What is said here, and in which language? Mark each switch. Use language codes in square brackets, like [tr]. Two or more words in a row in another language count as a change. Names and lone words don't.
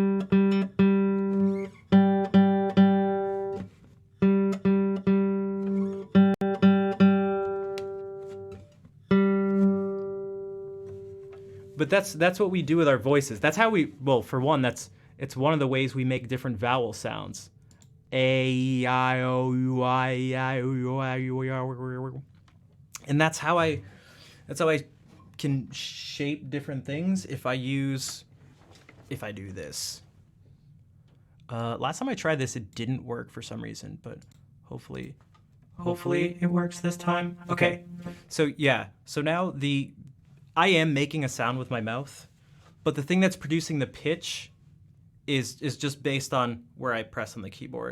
[en] But that's what we do with our voices. That's how we, well, for one, it's one of the ways we make different vowel sounds. A, E, I, O, U, I, E, I, O, U, I, U, I, and that's how I can shape different things if I do this. Last time I tried this, it didn't work for some reason, but hopefully it works this time. Okay, so yeah, so now I am making a sound with my mouth, but the thing that's producing the pitch is just based on where I press on the keyboard.